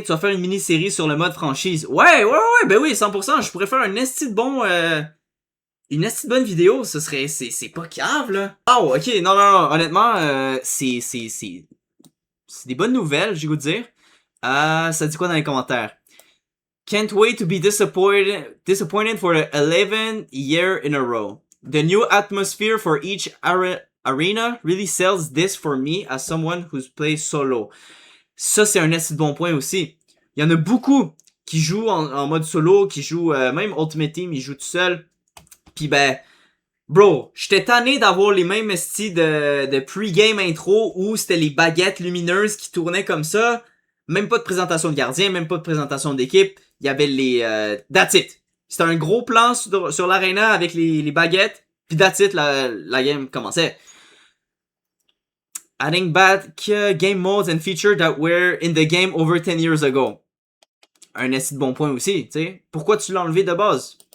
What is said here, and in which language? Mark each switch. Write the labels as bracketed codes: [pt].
[fr] Tu vas faire une mini-série sur le mode franchise. Ouais, ben oui, 100%. Je pourrais faire un esti de bon... une esti de bonne vidéo. Ce serait... C'est pas cave, là. Oh, ok. Non. Honnêtement, c'est des bonnes nouvelles, j'ai goût de dire. Ça dit quoi dans les commentaires? [en] Can't wait to be disappointed for the 11th year in a row. The new atmosphere for each arena really sells this for me as someone who's played solo. [fr] Ça, c'est un assez bon point aussi. Il y en a beaucoup qui jouent en mode solo, qui jouent même Ultimate Team, ils jouent tout seul. Puis ben, bro, j'étais tanné d'avoir les mêmes styles de pre-game intro où c'était les baguettes lumineuses qui tournaient comme ça. Même pas de présentation de gardien, même pas de présentation d'équipe. Il y avait les... [en] that's it. [fr] C'était un gros plan sur l'arena avec les baguettes. Puis [en] that's it, [fr] la game commençait. [en] Adding back game modes and features that were in the game over 10 years ago. [fr] Un assez de bon point aussi, tu sais. Pourquoi tu l'as enlevé de base?